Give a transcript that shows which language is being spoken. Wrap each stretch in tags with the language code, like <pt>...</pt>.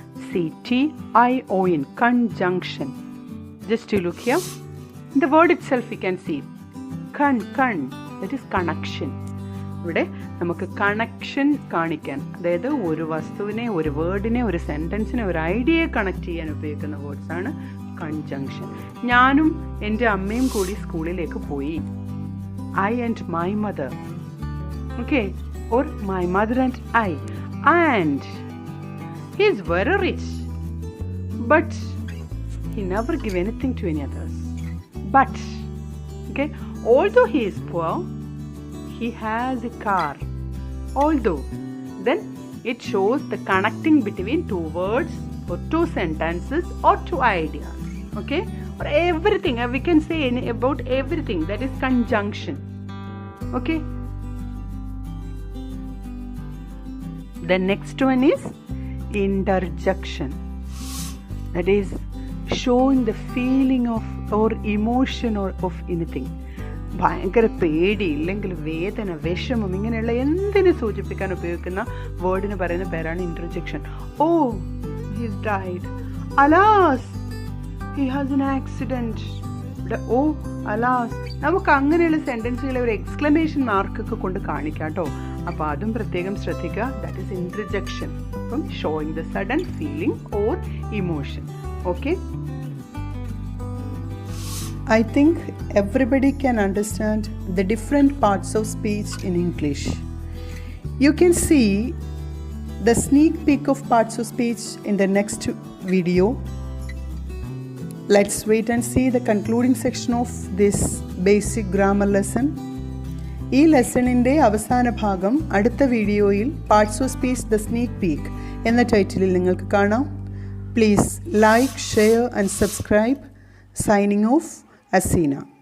<en>C-O-N-J-U-N-C-T-I-O-N. Conjunction. Just to look here. In the word itself we can see con. That is connection.</en> <ml>ഇവിടെ നമുക്ക് connection കാണിക്കാൻ, അതായത് ഒരു വസ്തുവിനെ, ഒരു വേർഡിനെ, ഒരു സെൻറ്റൻസിനെ, ഒരു ഐഡിയയെ കണക്ട് ചെയ്യാൻ ഉപയോഗിക്കുന്ന വേർഡ്സാണ് കൺജങ്ഷൻ. ഞാനും എൻ്റെ അമ്മയും കൂടി സ്കൂളിലേക്ക് പോയി.</ml> <en>I and my mother. Okay, or my mother and I. And he is very rich. but he never give anything to any others. But, okay, although he is poor, he has a car. Although, then it shows the connecting between two words or two sentences or two ideas. Okay, or everything, we can say about everything, that is conjunction. Okay, the next one is interjection, that is showing the feeling of or emotion or of anything.</en> <ml>ഭയങ്കര പേടി ഇല്ലെങ്കിൽ വേദന, വിഷമം, ഇങ്ങനെയുള്ള എന്തിനു സൂചിപ്പിക്കാൻ ഉപയോഗിക്കുന്ന വേർഡിന് പറയുന്ന പേരാണ് ഇൻറ്റർജെക്ഷൻ.</ml> <en>Oh, he's died. Alas, he has an accident.</en> <ml>Oh alas, നമുക്ക് അങ്ങനെയുള്ള സെൻറ്റൻസുകളെ ഒരു എക്സ്ക്ലമേഷൻ മാർക്കൊക്കെ കൊണ്ട് കാണിക്കാം കേട്ടോ. അപ്പോൾ അതും പ്രത്യേകം ശ്രദ്ധിക്കുക.</ml> <en>That is interjection. അപ്പം showing the sudden feeling or emotion. Okay, I think everybody can understand the different parts of speech in English. You can see the sneak peek of parts of speech in the next video. Let's wait and see the concluding section of this basic grammar lesson.</en> <ml>ഈ ലെസണിൻ്റെ അവസാന ഭാഗം അടുത്ത വീഡിയോയിൽ</ml> <en>parts of speech the sneak peek</en> <ml>എന്ന ടൈറ്റിലിൽ നിങ്ങൾക്ക് കാണാം.</ml> <en>Please like, share and subscribe. Signing off, Asina.</en>